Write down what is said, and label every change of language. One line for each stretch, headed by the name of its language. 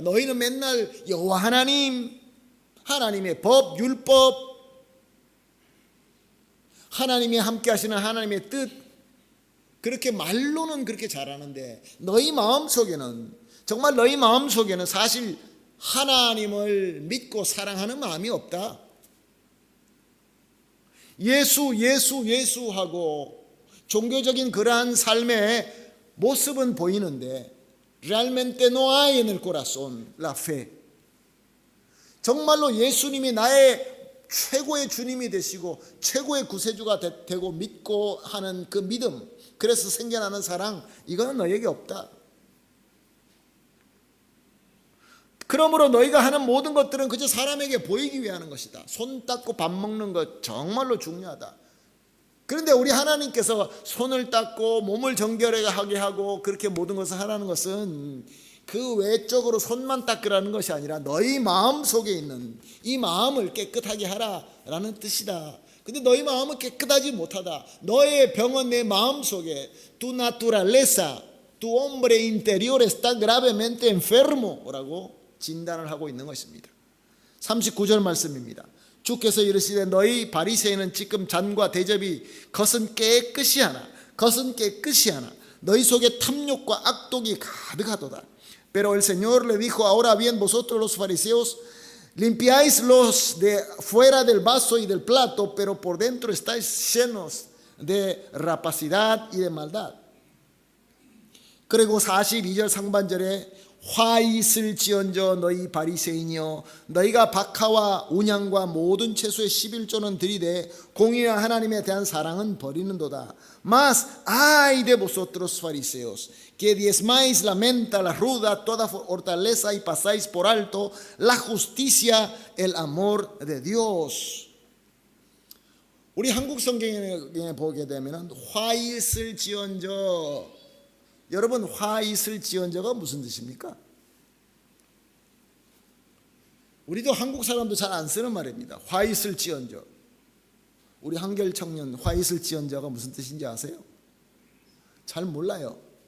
Korean: 너희는 맨날 여호와 하나님의 법, 율법, 하나님이 함께 하시는 하나님의 뜻, 그렇게 말로는 그렇게 잘하는데 너희 마음속에는, 정말 너희 마음속에는 사실 하나님을 믿고 사랑하는 마음이 없다. 예수 하고 종교적인 그러한 삶의 모습은 보이는데
Spanish: realmente no hay en el corazón la fe.
Korean: 정말로 예수님이 나의 최고의 주님이 되시고 최고의 구세주가 되고 믿고 하는 그 믿음, 그래서 생겨나는 사랑, 이거는 너에게 없다. 그러므로 너희가 하는 모든 것들은 그저 사람에게 보이기 위해 하는 것이다. 손 닦고 밥 먹는 것 정말로 중요하다. 그런데 우리 하나님께서 손을 닦고 몸을 정결하게 하고 그렇게 모든 것을 하라는 것은 그 외적으로 손만 닦으라는 것이 아니라 너희 마음 속에 있는 이 마음을 깨끗하게 하라라는 뜻이다. 근데 너희 마음은 깨끗하지 못하다. 너의 병은 내 마음 속에
Spanish: tu naturaleza, tu hombre interior está gravemente enfermo
Korean: 라고 진단을 하고 있는 것입니다. 39절 말씀입니다. 주께서 이르시되 너희 바리새인은 지금 잔과 대접이 겉은 깨끗이 하나 너희 속에 탐욕과 악독이 가득하도다.
Spanish: Pero el Señor le dijo, ahora bien vosotros los fariseos limpiáis los de fuera del vaso y del plato, pero por dentro estáis llenos de rapacidad y de maldad.
Korean: 그리고 42절 상반절에 화 있을지언정 너희 바리새인이여 너희가 박하와 온양과 모든 채소의 11조는 들이되 공의와 하나님에 대한 사랑은 버리는도다.
Spanish: Mas ay de vosotros fariseos que diezmáis la menta, la ruda, toda hortaleza y pasáis por alto la justicia, el amor de Dios.
Korean: 우리 한국 성경에 보게 되면 화 있을지언정, 여러분 화 있을지언정가 무슨 뜻입니까? 우리도 한국 사람도 잘 안 쓰는 말입니다. 화 있을지언정. 우리 한결 청년 화 있을지언정가 무슨 뜻인지 아세요? 잘 몰라요.